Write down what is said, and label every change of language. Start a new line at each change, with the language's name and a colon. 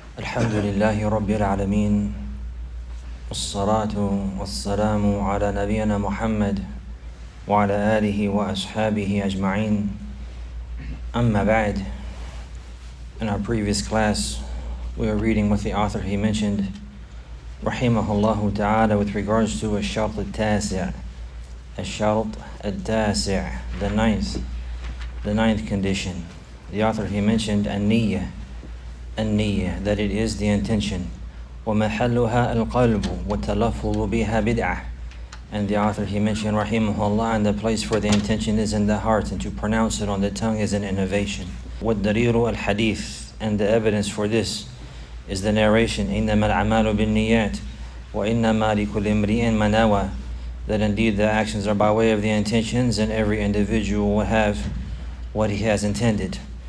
Arabic: الحمد لله رب العالمين والصلاة والسلام على نبينا محمد وعلى آله وأصحابه أجمعين. أما بعد.
English: In our previous class, we were reading what the author he mentioned, rahimahullah ta'ala, with regards to الشرط التاسع, الشرط التاسع, the ninth condition. The author he mentioned النية, that it is the intention.
Arabic: ومحلها القلب والتلفظ بها بدعة.
English: And the author he mentioned rahimahullah, and the place for the intention is in the heart, and to pronounce it on the tongue is an innovation.
Arabic: والدليل الحديث,
English: and the evidence for this is the narration
Arabic: إنما الأعمال بالنيات وإنما لكل امرئ ما نوى,
English: that indeed the actions are by way of the intentions, and every individual will have what he has intended.